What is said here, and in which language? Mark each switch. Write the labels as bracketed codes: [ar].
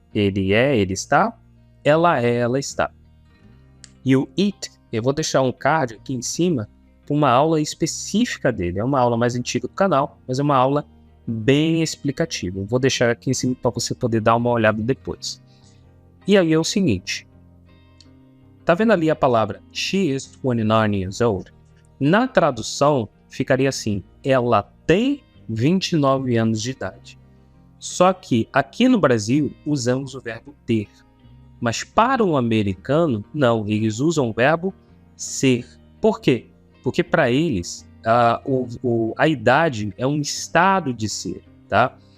[pt] Ele é, ele está, ela é, ela está. E o it, eu vou deixar um card aqui em cima para uma aula específica dele. É uma aula mais antiga do canal, mas é uma aula bem explicativa. Eu vou deixar aqui em cima para você poder dar uma olhada depois. E aí é o seguinte. Tá vendo ali a palavra [en] she is 29 years old? [pt] Na tradução, ficaria assim: ela tem 29 anos de idade. Só que aqui no Brasil, usamos o verbo ter. Mas para o americano, não, eles usam o verbo ser. Por quê? Porque para eles, a idade é um estado de ser, tá?